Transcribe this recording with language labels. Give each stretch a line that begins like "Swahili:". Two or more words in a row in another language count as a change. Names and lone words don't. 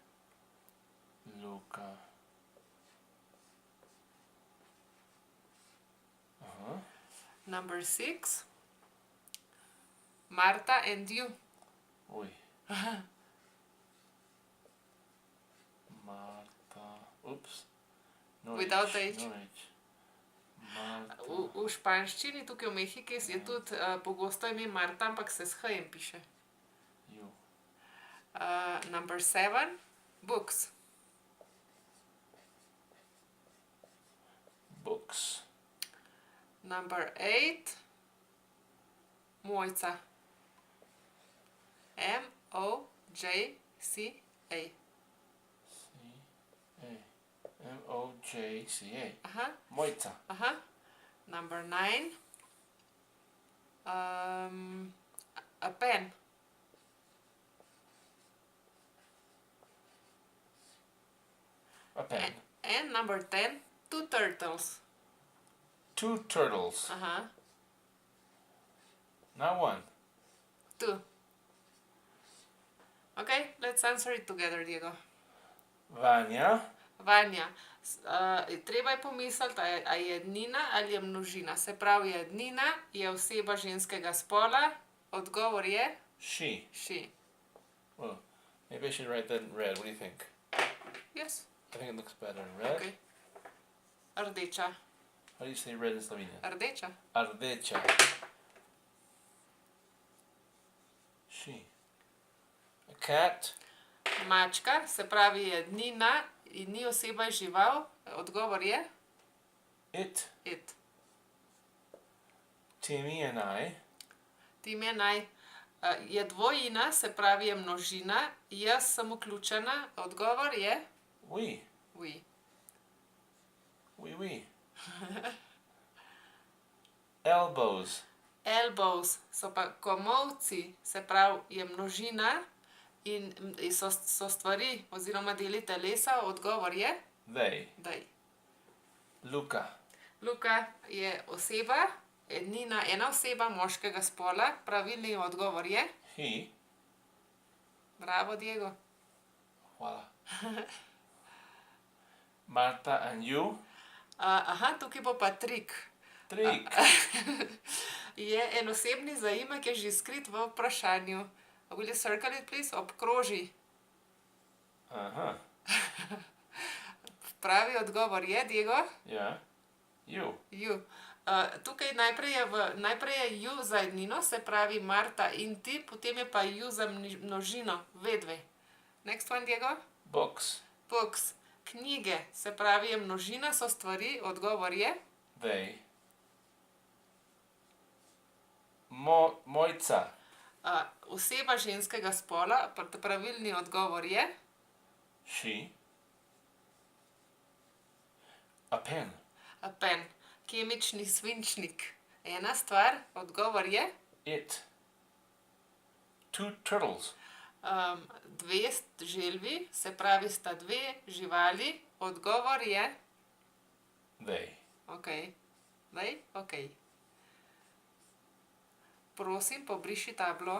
English: Luca. Uh-huh. Number 6, Marta and you. Ui. Marta. Oops. No Without H. H. No H. Marta.
Slovenian: V španščini, tukaj v Mehiki, je tudi pogosto ime Marta, ampak se s H-jem piše.
English: You. Number 7, books. Books. Number 8, Mojca. M-O-J-C-A. C-A. M-O-J-C-A. Aha, Mojca. aha. Number 9. A pen. A pen. And number 10. 2 turtles. 2 turtles. Not 1. 2. Okay, let's answer it together, Diego. Vanja. Vanja.
Slovenian: Treba je pomisliti, a je jednina ali je množina. Se pravi, jednina je oseba ženskega spola. Odgovor je
English: She. she. Well, maybe I should write that in red. What do you think? Yes. I think it looks better in red.
Slovenian: Okay. Rdeča.
English: How do you say red in Slovenian?
Slovenian: Rdeča. Rdeča.
English: She. A cat.
Slovenian: Mačka, se pravi jednina in ni oseba, je žival. Odgovor je
English: It. it. Timmy and I.
Slovenian: Tim je naj. Je dvojina, se pravi je množina. Jaz sem vključena. Odgovor je
English: We. we. We. Elbows.
Slovenian: Elbows so pa komolci, se pravi je množina in so stvari oziroma deli telesa. Odgovor je
English: They. dej. Luka.
Slovenian: Luka je oseba, ednina, ena oseba moškega spola. Pravilni odgovor je
English: He.
Slovenian: bravo, Diego.
English: Hvala. Marta and you.
Slovenian: Tukaj bo pa trik. Trik. Je en osebni zaimek, je že skrit v vprašanju.
English: Will you circle it, please?
Slovenian: Obkroži. Aha. Pravi odgovor je, Diego, Ja.
English: You. you.
Slovenian: Tukaj najprej je you za jednino, se pravi Marta in ti, potem je pa you za množino, vedve.
English: Next one, Diego. Books. Books.
Slovenian: Knjige, se pravi je množina, so stvari. Odgovor je
English: They. Mojca.
Slovenian: oseba ženskega spola. Pravilni odgovor je
English: She. A pen. a pen.
Slovenian: Kemični svinčnik. Ena stvar. Odgovor je
English: It. 2 turtles.
Slovenian: dve želvi, se pravi sta dve živali. Odgovor je
English: They.
Slovenian: ok. Daj, ok. Prosim, pobriši tablo.